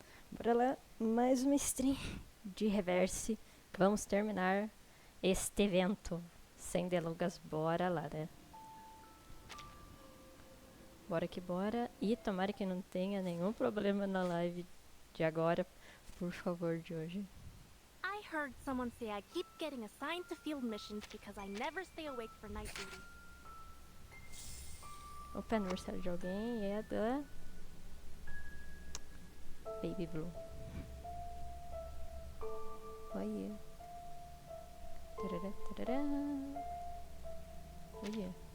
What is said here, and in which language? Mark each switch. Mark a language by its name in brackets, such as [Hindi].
[Portuguese] Bora lá, mais uma stream de reverse. Vamos terminar este evento. Sem delongas, bora lá, né? Bora que bora. E tomara que não tenha nenhum problema na live de agora, por favor, de hoje. [English] I heard someone say I keep getting assigned to field missions because I never stay awake for night duty. [Portuguese] Opa, aniversário de alguém é da Baby Blue. Olha. Tarará, tarará. Olha.